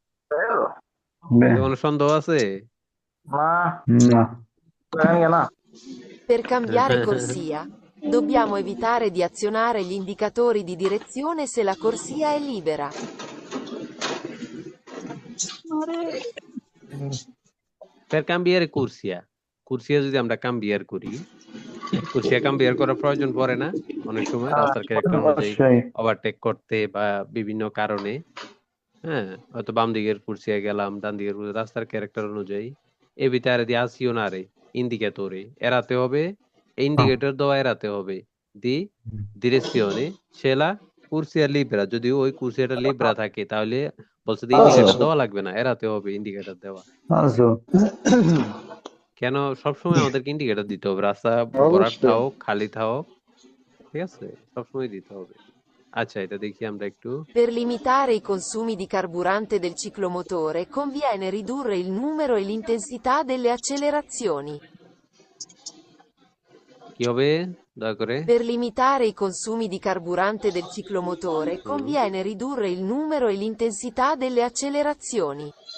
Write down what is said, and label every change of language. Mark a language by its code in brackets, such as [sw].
[it] Vero? [bn] কোনো সন্দেহ আছে? না জানি না। [it] Per cambiare corsia, dobbiamo evitare di azionare gli indicatori di direzione se la corsia è libera. Per cambiare corsia, corsia [bn] যদি আমরা cambiar করি, কুরসিয়া cambiar করার প্রয়োজন পড়ে না অনেক সময় রাস্তার ক্যারেক্টার অনুযায়ী ওভারটেক করতে বা বিভিন্ন কারণে। হ্যাঁ, হয়তো বাম দিকের কুরসিয়া গেলাম, ডান দিকের রাস্তার ক্যারেক্টার অনুযায়ী [it] evitare di azionare indicatori, [bn] এড়াতে হবে, ইন্ডিকেটর দেওয়া এড়াতে হবে, দি [it] direzione se la corsia libera, [bn] যদি ওই কুরসিয়াটা লিব্রা থাকে তাহলে বলছে ইন্ডিকেটর দেওয়া লাগবে না, এড়াতে হবে ইন্ডিকেটর দেওয়া। কেন সবসময় আমাদেরকে ইন্ডিকেটর দিতে হবে? রাস্তা ভরাট থাও খালি থাও, ঠিক আছে, সবসময় দিতে হবে। আচ্ছা, এটা দেখি আমরা একটু। [it] Per limitare i consumi di carburante del ciclomotore conviene ridurre il numero e l'intensità delle accelerazioni. [bn] কি হবে দয়া করে? [it] Per limitare i consumi di carburante del ciclomotore conviene ridurre il numero e l'intensità delle accelerazioni.